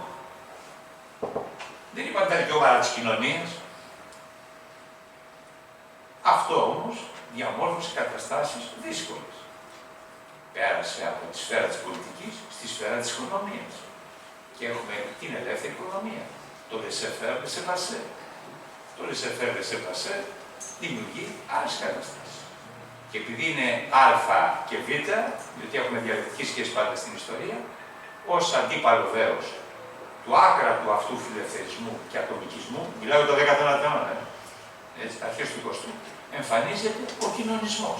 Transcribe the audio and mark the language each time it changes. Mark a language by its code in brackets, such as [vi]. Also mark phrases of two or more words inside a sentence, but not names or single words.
[el] Δεν είπαν τα δικαιώματα της κοινωνίας. Αυτό όμως διαμόρφωσε καταστάσεις δύσκολες. Πέρασε από τη σφαίρα της πολιτικής στη σφαίρα της οικονομίας. Και έχουμε την ελεύθερη οικονομία. [fr] Το laissez-faire, laissez-passer. [el] Το [fr] laissez-faire, laissez-passer [el] δημιουργεί άλλες καταστάσεις. Και επειδή είναι α και β, διότι έχουμε διαλεκτική σχέση πάντα στην ιστορία, ως αντίπαλο δέος του άκρατου αυτού φιλελευθερισμού και ατομικισμού, μιλάω για το 19ο αιώνα, αρχές του 20ου, εμφανίζεται ο κοινωνισμός.